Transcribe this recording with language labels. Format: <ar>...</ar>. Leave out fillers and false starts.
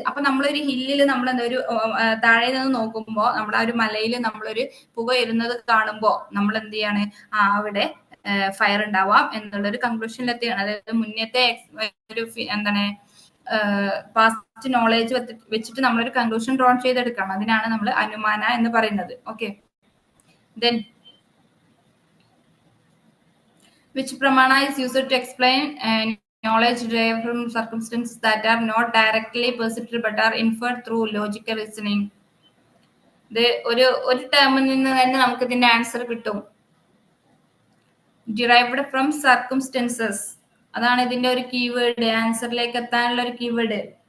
<ml>അപ്പൊ നമ്മളൊരു ഹില്ലിൽ നമ്മൾ എന്താ ഒരു താഴെ നിന്ന് നോക്കുമ്പോ നമ്മുടെ ആ ഒരു മലയിൽ നമ്മളൊരു പുക വരുന്നത് കാണുമ്പോ നമ്മൾ എന്ത് ചെയ്യാണ്, അവിടെ ഫയർ ഉണ്ടാവാം എന്നുള്ളൊരു കൺക്ലൂഷനിലെത്തിയാണ്. അതായത് മുന്നത്തെ ഒരു എന്താണ് പാസ്റ്റ് നോളേജ് വെച്ചിട്ട് നമ്മളൊരു കൺക്ലൂഷൻ ഡ്രോൺ ചെയ്തെടുക്കണം. അതിനാണ് നമ്മൾ അനുമാന എന്ന് പറയുന്നത്.</ml> <en>Okay, then which pramana is used to explain knowledge derived from circumstances that are not directly perceived but are inferred through logical reasoning.</en> <ml>ഇത് ഒരു ടേമിൽ നിന്ന് തന്നെ നമുക്ക് ഇതിന്റെ ആൻസർ കിട്ടും.</ml> <en>derived from circumstances,</en> <ml>അതാണ് ഇതിന്റെ ഒരു കീവേഡ്, ആൻസറിലേക്ക് എത്താനുള്ള ഒരു കീവേഡ്.</ml>